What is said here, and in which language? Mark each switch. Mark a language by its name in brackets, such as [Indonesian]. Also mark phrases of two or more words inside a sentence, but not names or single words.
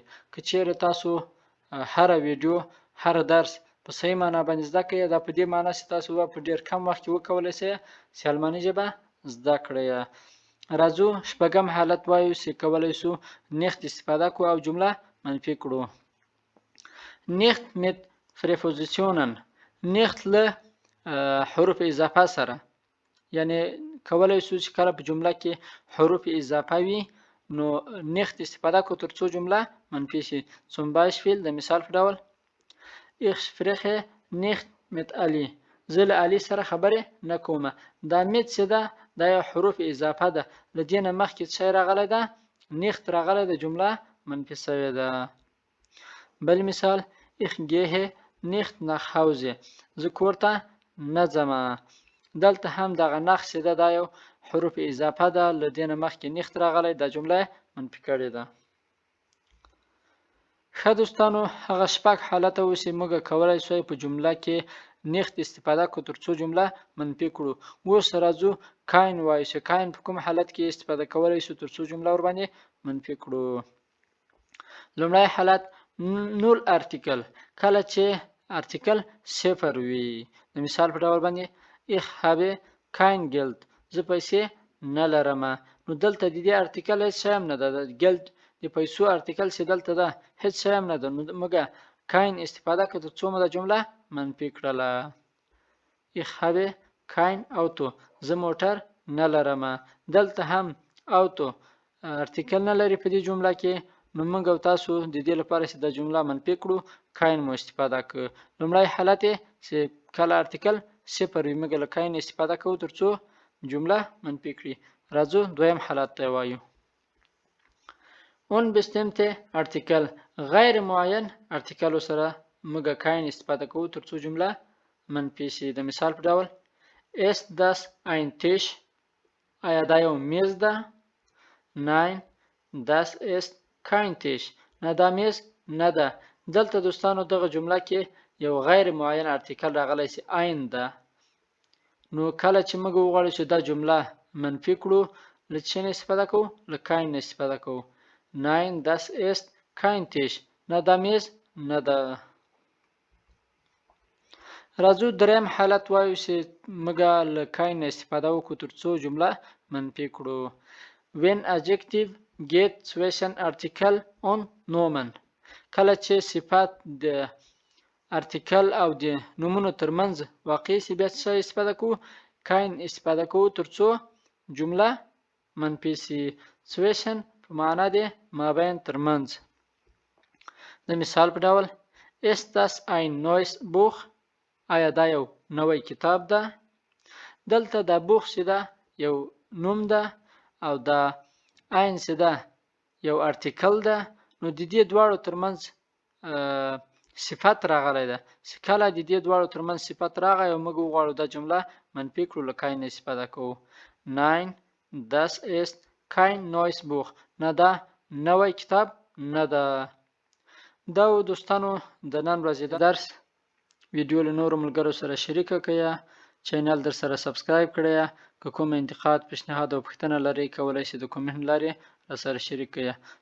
[Pashto] که چیرې تاسو هره ویډیو، هر درس په صحیح معنا باندې زده کړئ، دا په دې معنا چې تاسو به په ډېر کم وخت کې وکولی شئ چې الماني ژبه زده کړئ. راځو شپږم حالت وایو چې کولی شو nicht استفاده کړو او جمله منفي کړو. [German] nicht mit Präpositionen، [Pashto] nicht له حروف اضافه سره، یعنی کولی شو چې کله په جمله کې حروف اضافه وي نو nicht استفاده کړو ترڅو جمله منفي شي. [German] zum Beispiel [Pashto] د مثال په ډول [German] ich spreche nicht mit Ali، [Pashto] زه له علي سره خبرې نه کوم. دا mit چې ده دا یو حروف اضافه ده، له دې نه مخکې څه راغلی ده؟ nicht راغلی ده، جمله منفي شوې ده. بل مثال [German] ich gehe nicht nach Hause، [Pashto] زه کور ته نه ځم. دلته هم دغه نخ چې ده دا یو حروف اضافه ده، له دې نه مخکې nicht راغلی، دا جمله منفي کړې ده. ښه دوستانو، هغه شپږ حالته و چې موږ کولی شوی په جمله کې nicht استفاده کړو ترڅو جمله منفي کړو. اوس راځو kein وایو چې kein په کوم حالت کې استفاده کولی شو ترڅو جمله ورباندې منفي کړو. لومړی حالت [English] null article، [Pashto] کله چې ارتیکل صفر وي. د مثال په ډول باندې [German] ich habe kein Geld، [Pashto] زه پیسې نه لرم. نو دلته د دې ارتیکل هیڅ شی هم نه ده، د Geld د پیسو ارتیکل چې دلته ده هیڅ شی هم نه ده، نو موږ kein استفاده کړو ترڅو مو دا جمله منفي کړله. [German] ich habe kein Auto، [Pashto] زه موټر نه لرم. دلته هم auto ارتیکل نه لري په دې جمله کې، نو موږ او تاسو د دې لپاره چې دا جمله منفي کړو kein مو استفاده کړو. لومړی حالت چې کله ارتیکل صفر وي موږ له kein استفاده کوو ترڅو جمله منفي کړي. راځو دویم حالت ته وایو [German] unbestimmte Artikel، [Pashto] غیر معین ارتیکل سره موږ kein استفاده کوو ترڅو جمله منفي شي. د مثال په ډول [German] ist das ein Tisch، [Pashto] آیا دا یو میز ده؟ [German] nein das ist kein Tisch، [Pashto] نه دا میز نه ده. دلته دوستانو دغه جمله کې یو غیر معین ارتیکل راغلی چې ein ده، نو کله چې موږ وغواړو چې دا جمله منفي کړو له څه نه استفاده کوو؟ له kein نه استفاده کوو. [German] nein das ist kein Tisch، [Pashto] نه دا میز نه ده. راځو دریم حالت وایو چې موږ له kein نه استفاده وکړو ترڅو جمله منفي کړو. [English] when adjective get [German] zwischen Artikel und Nomen، [Pashto] کله چې صفات د ارتیکل او د نومونو ترمنځ واقع شي بیا څه استفاده کوو؟ kein استفاده کوو ترڅو جمله منفي شي. zwischen په معنا د مابین ترمنځ. د مثال په ډول [German] ist das ein neues Buch، [Pashto] آیا دا یو نوی کتاب ده؟ دلته دا buch چې ده یو نوم ده او دا ein چې ده یو ارتیکل ده، نو د دې دواړو ترمنځ صفت راغلی ده. چې کله د دې دواړو ترمنځ صفت راغی او موږ وغواړو دا جمله منفي کړو له kein استفاده کوو. [German] nein das ist kein neues Buch، [Pashto] نه دا نوی کتاب نه ده. دا دوستانو د نن ورځې درس ویډیو له نورو ملګرو سره شریکه کړئ، چینل در سره سبسکرایب کړئ. که کوم انتقاد، پیشنهاد او پوښتنه لرئ کولی شئ د کومنټ لارې را سره شریک کړئ.